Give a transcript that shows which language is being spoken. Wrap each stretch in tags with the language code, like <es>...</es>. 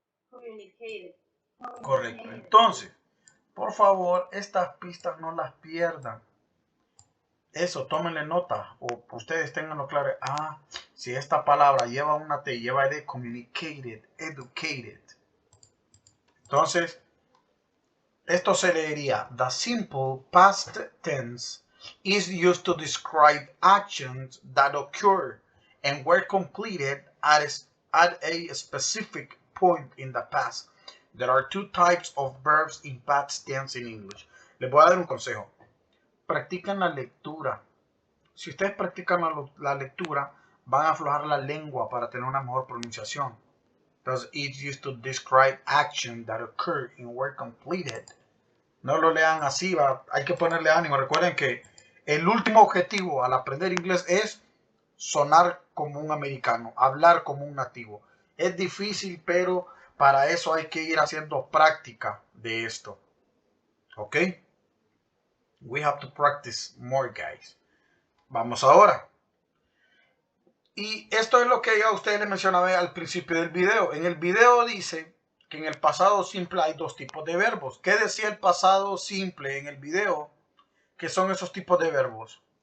<en>Communicated.</en> <es>Correcto. Entonces, por favor, estas pistas no las pierdan. Eso, tómenle nota o ustedes tenganlo claro. Ah, si esta palabra lleva una T, lleva de communicated, educated. Entonces, esto se leería:</es> <en>the simple past tense is used to describe actions that occur and were completed at a specific point in the past. There are two types of verbs in past tense in English.</en> <es>Les voy a dar un consejo. Practican la lectura. Si ustedes practican la lectura, van a aflojar la lengua para tener una mejor pronunciación. Entonces,</es> <en>it's used to describe actions that occur and were completed.</en> <es>No lo lean así, hay que ponerle ánimo. Recuerden que el último objetivo al aprender inglés es sonar como un americano, hablar como un nativo. Es difícil, pero para eso hay que ir haciendo práctica de esto. ¿Ok?</es> <en>We have to practice more, guys.</en> <es>Vamos ahora. Y esto es lo que yo a ustedes les mencionaba al principio del video. En el video dice que en el pasado simple hay dos tipos de verbos. ¿Qué decía el pasado simple en el video? ¿Qué son esos tipos de verbos?</es>